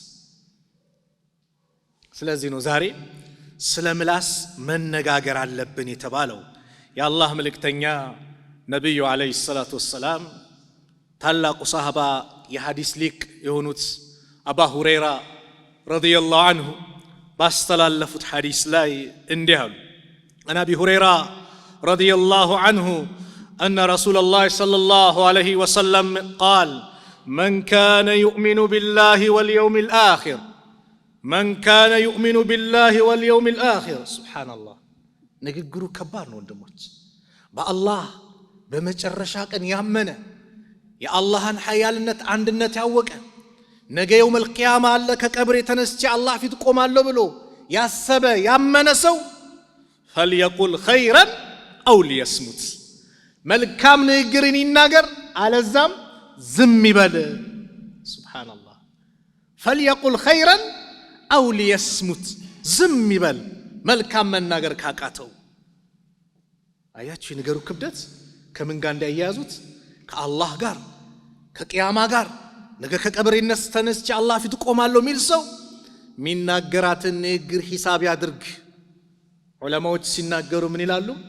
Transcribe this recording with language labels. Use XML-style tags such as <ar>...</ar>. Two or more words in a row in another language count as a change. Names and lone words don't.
<am>ስለዚህ ነው ዛሬ ስለ ምላስ መነጋገር አለብን የተባለው የአላህ መልእክተኛ ነብዩ</am> <ar>عليه الصلاة والسلام</ar> <am>ታላቁ ሰሃባ የሐዲስ ሊቅ የሆኑት አባ ሁረይራ</am> <ar>رضي الله عنه</ar> <am>ባስተላለፉት ሐዲስ ላይ እንዲህ አሉ</am> <ar>عن أبي هريرة رضي الله عنه أن رسول الله صلى الله عليه وسلم قال من كان يؤمن بالله واليوم الآخر من كان يؤمن بالله واليوم الآخر سبحان الله</ar> <am>ንግግሩ ከባድ ነው ወንድሞች በአላህ በመጨረሻ ቀን ያመነ የአላህን ኃያልነት አንድነት ያወቀ ነገ</am> <ar>يوم القيامة</ar> <am>አለ ከቀብር የተነስቼ አላህ ፊት ቆማለሁ ብሎ ያሰበ ያመነ ሰው</am> <ar>فليقل خيرا أو ليصمت</ar> <am>መልካም ንግግርን ይናገር አለዛም ዝም ይበል ሱብሃንአላህ</am> <ar>فليقل خيرا أو ليصمت</ar> <am>ዝም ይበል መልካም መናገር ካቃተው አያችሁ ነገሩ ክብደት ከምን ጋር እንዳያያዙት ከአላህ ጋር ከቂያማ ጋር ነገ ከቀብር ተነስቼ አላህ ፊት ቆማለሁ ሚል ሰው ሚናገራትን ንግግር ሂሳብ ያድርግ ዑለማዎች ሲናገሩ ምን ይላሉ</am>